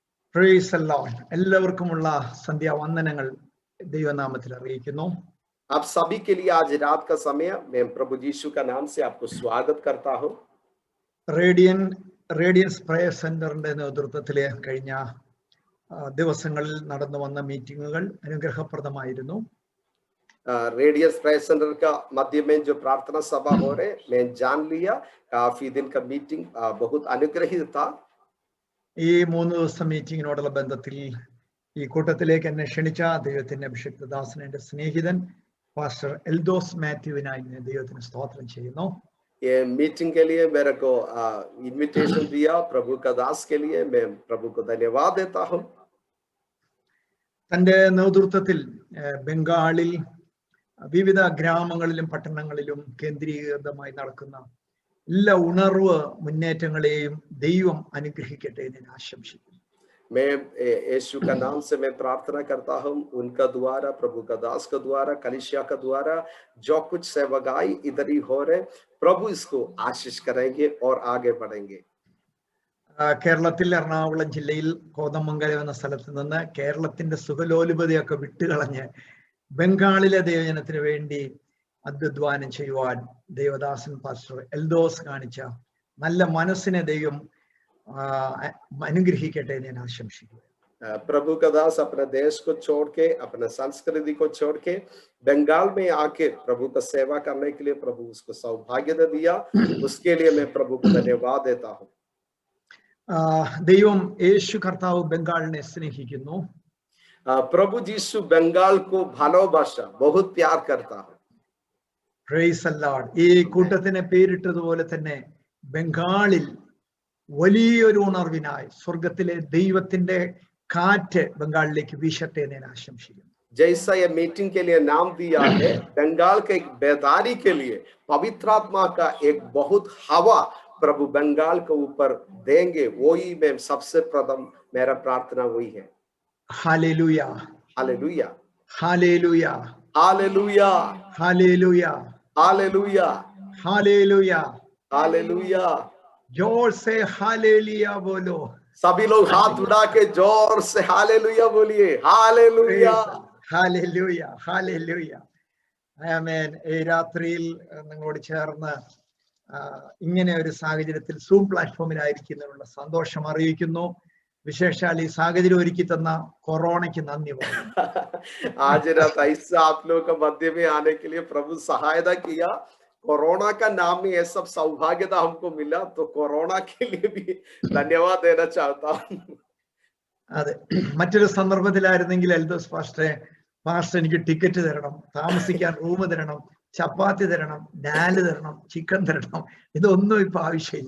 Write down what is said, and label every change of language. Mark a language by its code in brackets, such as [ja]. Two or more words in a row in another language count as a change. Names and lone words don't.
[en] Praise the Lord. [ml] എല്ലാവർക്കുമുള്ള സന്ധ്യാവന്ദനങ്ങൾ ദൈവനാമത്തിൽ അറിയിക്കുന്നു. [hi] आप सभी के लिए आज रात का समय मैं प्रभु यीशु का नाम से आपको स्वागत करता हूं. [ml] റേഡിയൻസ് പ്രയർ സെന്ററിന്റെ നേതൃത്വത്തിൽ കഴിഞ്ഞ ദിവസങ്ങളിൽ നടന്നു വന്ന മീറ്റിംഗുകൾ അനുഗ്രഹപ്രദമായിരുന്നു. [hi] रेडियंस प्रेयर सेंटर का मध्य में जो प्रार्थना सभा हो रहे मैं जान लिया काफी दिन का मीटिंग बहुत अनुग्रहित था. [ml] ഈ 3 ദിവസം മീറ്റിംഗിനോടുള്ള ബന്ധത്തിൽ ഈ കൂട്ടത്തിലേക്ക് എന്നെ ക്ഷണിച്ച ദൈവത്തിന്റെ അഭിഷിക്ത ദാസൻ എന്റെ സ്നേഹിതൻ പാസ്റ്റർ എൽദോസ് മാത്യുവിനായി ഞാൻ ദൈവത്തിന് സ്തോത്രം ചെയ്യുന്നു. [hi] ये मीटिंग के लिए मेरे को इनविटेशन दिया प्रभु का दास के लिए मैं प्रभु को धन्यवाद देता हूं. [ml] തന്റെ നേതൃത്വത്തിൽ ബംഗാളിൽ വിവിധ ഗ്രാമങ്ങളിലും പട്ടണങ്ങളിലും കേന്ദ്രീകൃതമായി നടക്കുന്ന എല്ലാ ഉണർവ് മുന്നേറ്റങ്ങളെയും ദൈവം അനുഗ്രഹിക്കട്ടെ എന്ന് ഞാൻ ആശംസിക്കുന്നു. [hi] मैं यीशु का नाम से मैं प्रार्थना करता हूं उनका द्वारा प्रभु का दास का द्वारा कलीसिया का द्वारा जो कुछ सेवकाई इधर ही हो रहे प्रभु इसको आशीष करेंगे और आगे बढ़ेंगे. [ml] കേരളത്തിൽ എറണാകുളം ജില്ലയിൽ കോതമംഗലം എന്ന സ്ഥലത്ത് നിന്ന് കേരളത്തിന്റെ സുഖലോലുപതയൊക്കെ വിട്ടുകളഞ്ഞ് ബംഗാളിലെ ദൈവജനത്തിന് വേണ്ടി അധ്വാനം ചെയ്യുവാൻ ദേവദാസൻ പാസ്റ്റർ എൽദോസ് കാണിച്ച നല്ല മനസ്സിനെ ദൈവം അനുഗ്രഹിക്കട്ടെ എന്ന് ഞാൻ ആശംസിക്കുന്നു. [hi] प्रभु का दास अपने देश को छोड़ के अपने संस्कृति को छोड़ के बंगाल में आके प्रभु का सेवा करने के लिए प्रभु उसको सौभाग्य दे दिया. उसके लिए मैं प्रभु को धन्यवाद देता हूं. [ml] ദൈവം യേശു കർത്താവ് ബംഗാളിനെ സ്നേഹിക്കുന്നു. [hi] प्रभु यीशु बंगाल को भालोबाशा बहुत प्यार करता है. [en] Praise the Lord. [ml] ഈ കൂട്ടത്തിനെ പേരിട്ടതുപോലെ തന്നെ ബംഗാളിൽ വലിയൊരു ഉണർവിനായി സ്വർഗത്തിലെ ദൈവത്തിന്റെ കാറ്റ് ബംഗാളിലേക്ക് വീശട്ടെ എന്ന് ഞാൻ ആശംസിക്കുന്നു. [hi] जैसा ये मीटिंग के लिए नाम दिया है बंगाल के एक बेदारी के लिए पवित्र आत्मा का एक बहुत हवा प्रभु बंगाल के ऊपर देंगे. वही में सबसे प्रथम मेरा प्रार्थना वही है. हालेलुया हालेलुया हालेलुया हालेलुया हालेलुया हालेलुया हालेलुया हालेलुया. जोर से हालेलुया बोलो. सभी लोग हाथ उठा के जोर से हालेलुया बोलिए. हालेलुया हालेलुया हालेलुया. [ml] ആമേൻ. ഈ രാത്രിയിൽ നിങ്ങളോട് ചേർന്ന് ഇങ്ങനെ ഒരു സാഹചര്യത്തിൽ സൂം പ്ലാറ്റ്ഫോമിലായിരിക്കുന്നതിനുള്ള സന്തോഷം അറിയിക്കുന്നു. വിശേഷാൽ ഈ സാഹചര്യം ഒരുക്കി തന്ന കൊറോണയ്ക്ക് നന്ദി പറയുന്നു. [hi] आज रात ऐसा आप लोगों का मध्य में आने के लिए प्रभु सहायता किया. कोरोना का नाम में ये सब सौभाग्यता हमको मिला तो कोरोना के लिए भी धन्यवाद देना चाहता हूँ. [ml] അതെ, മറ്റൊരു സന്ദർഭത്തിലായിരുന്നെങ്കിൽ എൽദോസ് പാസ്റ്റർ എനിക്ക് ടിക്കറ്റ് തരണം, താമസിക്കാൻ റൂം തരണം, ചപ്പാത്തി തരണം, ഡാല് തരണം, ചിക്കൻ തരണം, ഇതൊന്നും ഇപ്പൊ ആവശ്യമില്ല.